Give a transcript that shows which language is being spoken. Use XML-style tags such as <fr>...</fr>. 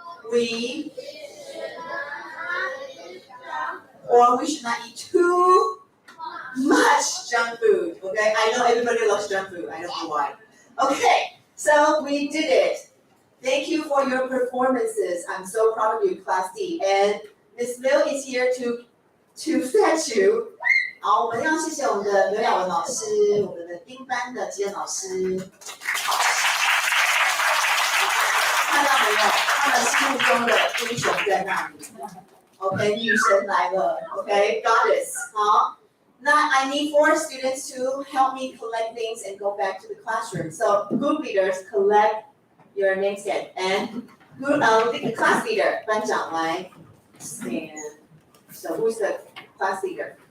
<en>We should not eat too much junk food. Okay, I know everybody loves junk food. I don't know why. Okay, so we did it. Thank you for your performances. I'm so proud of you, Class D. And Miss Liu is here to fetch you.</en> <zh>好，我们要谢谢我们的刘雅文老师，我们的丁班的吉恩老师。看到没有？他们心目中的英雄在那里。 OK， 女神来了。OK， Goddess。好，那</zh> <en>I need 4 students to help me collect things and go back to the classroom. So group leaders collect your name stand and the class leader</en> <zh>班长来</zh> <en>stand. So who's the class leader?</en>